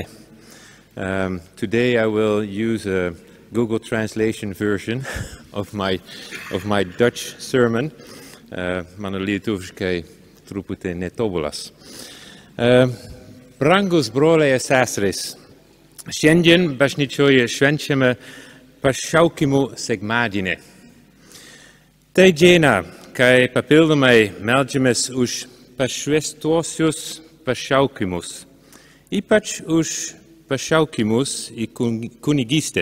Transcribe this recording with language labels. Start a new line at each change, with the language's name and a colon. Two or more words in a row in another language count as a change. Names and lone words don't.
English: Today I will use a Google translation version of my Dutch sermon.
Lithuanian: Mano lietuviškai truputį netobulas. Brangus broliai ir seserys, šiandien bažnyčioje švenčiame pašaukimų sekmadienį. Tai diena, kai papildomai meldžiamės už pašvęstuosius pašaukimus, ypač už pašaukimus į kunigystę.